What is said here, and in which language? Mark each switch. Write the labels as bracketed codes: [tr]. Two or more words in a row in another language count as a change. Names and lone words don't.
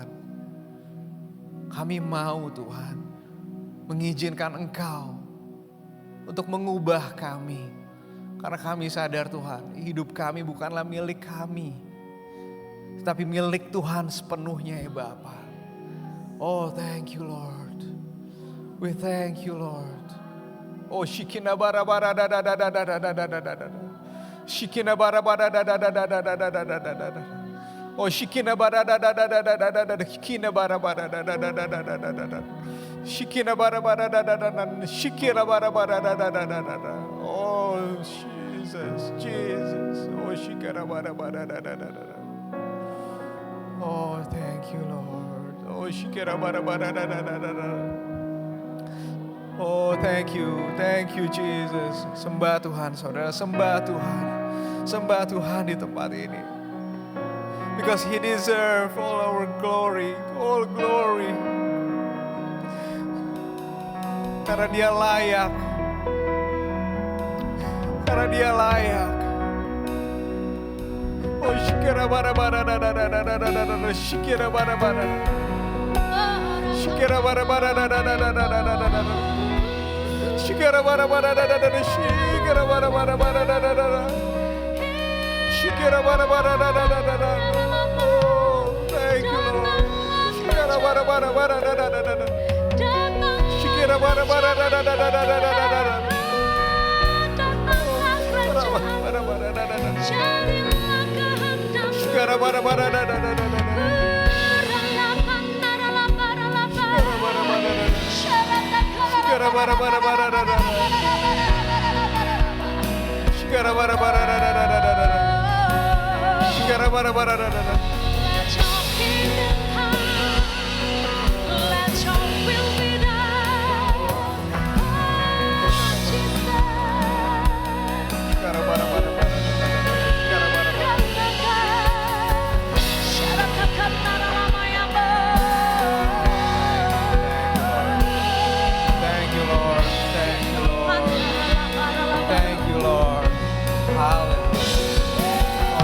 [id] Kami mau Tuhan mengizinkan Engkau untuk mengubah kami. Karena kami sadar Tuhan, hidup kami bukanlah milik kami. Tetapi milik Tuhan sepenuhnya ya Bapa. [en] Oh thank you Lord. We thank you Lord. Oh shikina bara bara da da da da da da da da da da. Shikina bara bara da da da da da da da da da da da. Oh shikina bara da da da da da da da da. Shikina bara bara da da da da da da da da. Shikina bara bara da da da da. Shikira bara bara da da da da da. Oh Jesus, Jesus. Oh shikira bara bara da da da da. Oh thank you Lord. Oh shikira bara bara da da da da da. Oh thank you Jesus. [id] Sembah Tuhan saudara, sembah Tuhan. Sembah Tuhan di tempat ini. [en] Because He deserves all our glory, all glory. [id] Karena Dia layak. Karena Dia layak. Oh shikira bara bara da da da da da da da da. Shikira bara bara. Shikira bara bara da da da da da da da da. Shikira bara bara da da da da. Shikira bara bara bara da da da da. Shikira bara bara da da da da da. [en] Oh, thank you Lord. Shikira bara bara bara da da da da. Shikira bara bara da da da da da da da da. Bara bara da da da. Shikira bara bara da da da da da. Shikira bara bara bara da da. Shikira bara bara da da da da da. Shikira bara bara da da da. Let your kingdom come, let your will be done. Oh, Jesus. Shikira bara bara bara da da da. Shikira bara bara. Thank you Lord. Thank you Lord. Thank you Lord. Hallelujah.